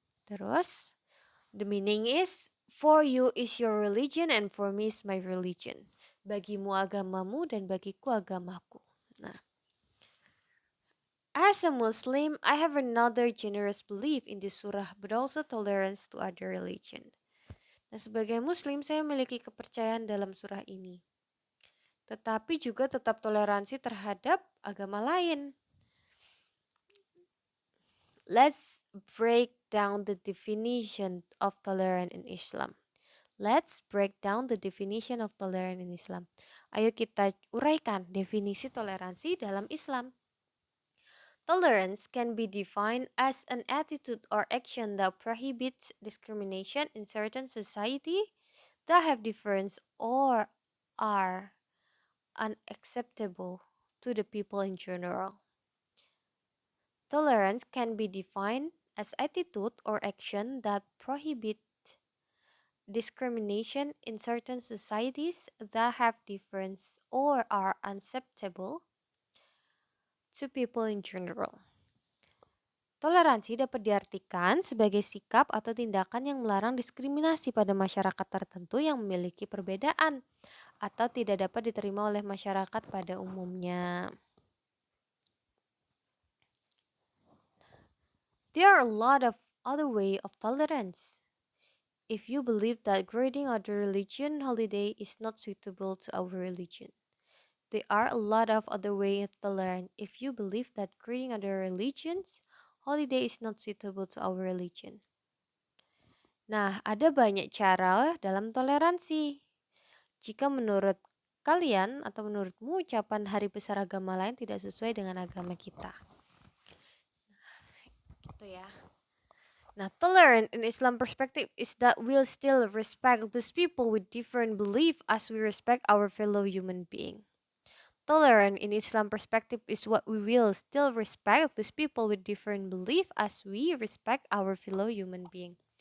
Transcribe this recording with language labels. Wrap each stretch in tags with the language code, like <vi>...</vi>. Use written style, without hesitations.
<en>Terus, the meaning is, for you is your religion and for me is my religion.</en> <id>Bagimu agamamu dan bagiku agamaku.</id> <en>Nah, as a Muslim, I have another generous belief in this surah, but also tolerance to other religion.</en> <id>Nah, sebagai Muslim, saya memiliki kepercayaan dalam surah ini. Tetapi juga tetap toleransi terhadap agama lain.</id> <en>Let's break down the definition of tolerance in Islam. Let's break down the definition of tolerance in Islam.</en> <id>Ayo kita uraikan definisi toleransi dalam Islam.</id> <en>Tolerance can be defined as an attitude or action that prohibits discrimination in certain society that have difference or are unacceptable to the people in general. Tolerance can be defined as attitude or action that prohibit discrimination in certain societies that have difference or are unacceptable to people in general.</en> <id>Toleransi dapat diartikan sebagai sikap atau tindakan yang melarang diskriminasi pada masyarakat tertentu yang memiliki perbedaan atau tidak dapat diterima oleh masyarakat pada umumnya.</id> <en>There are a lot of other way of tolerance. If you believe that greeting other religion holiday is not suitable to our religion, there are a lot of other way of tolerance. If you believe that greeting other religions holiday is not suitable to our religion.</en> <id>Nah, ada banyak cara dalam toleransi. Jika menurut kalian atau menurutmu ucapan hari besar agama lain tidak sesuai dengan agama kita. Gitu ya.</id> <en>Nah, tolerant in Islam perspective is that we'll still respect those people with different belief as we respect our fellow human being. Tolerant in Islam perspective is what we will still respect those people with different belief as we respect our fellow human being.</en>